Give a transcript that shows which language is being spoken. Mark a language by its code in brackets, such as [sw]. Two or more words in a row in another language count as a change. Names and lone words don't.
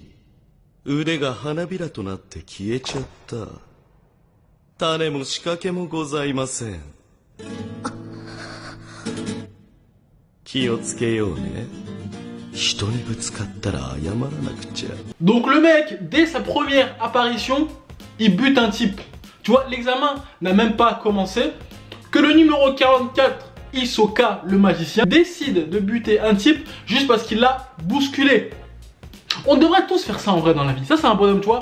[ja] 腕が花びらとなって消えちゃった。種も仕掛けもございません。気をつけようね。人にぶつかったら謝らなくちゃ。 [fr] Donc le mec, dès sa première apparition, il bute un type. Tu vois, l'examen n'a même pas commencé que le numéro 44, Hisoka, le magicien, décide de buter un type juste parce qu'il l'a bousculé. On devrait tous faire ça en vrai dans la vie. Ça, c'est un bonhomme, tu vois.